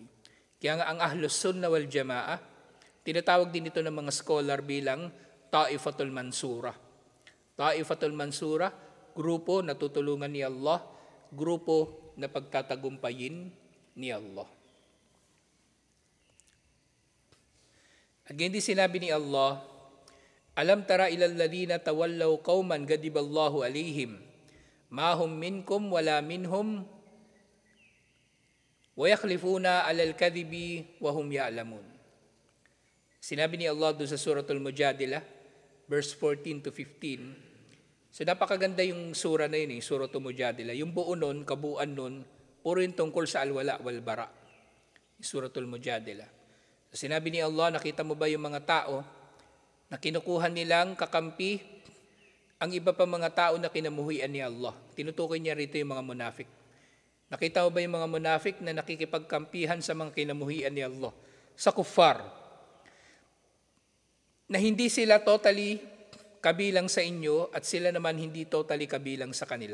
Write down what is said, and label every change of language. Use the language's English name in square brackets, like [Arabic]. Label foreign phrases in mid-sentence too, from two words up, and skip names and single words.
[Filipino] Kaya nga ang Ahlus Sunnah wal Jamaah, tinatawag din ito ng mga scholar bilang Ta'ifatul Mansura. Ta'ifatul Mansura, grupo na tutulungan ni Allah, grupo na pagtatagumpayin ni Allah. [Arabic] At hindi sinabi ni Allah, ألم تر إلى الذين تولوا قوما غضب الله عليهم ما هم منكم ولا منهم ويحلفون على الكذب وهم يعلمون. [Filipino] Sinabi ni Allah doon sa Suratul Mujadilah, verse 14 to 15. So napakaganda yung sura na yun, Suratul Mujadilah. Yung buo nun, kabuuan nun, puro yung tungkol sa [Arabic] الولاء والبراء. [Filipino] Suratul Mujadilah. So sinabi ni Allah, nakita mo ba yung mga tao na kinukuha nilang kakampi ang iba pa mga tao na kinamuhian ni Allah? Tinutukoy niya rito yung mga munafik. Nakita mo ba yung mga munafik na nakikipagkampihan sa mga kinamuhian ni Allah? Sa kuffar, na hindi sila totally kabilang sa inyo at sila naman hindi totally kabilang sa kanila.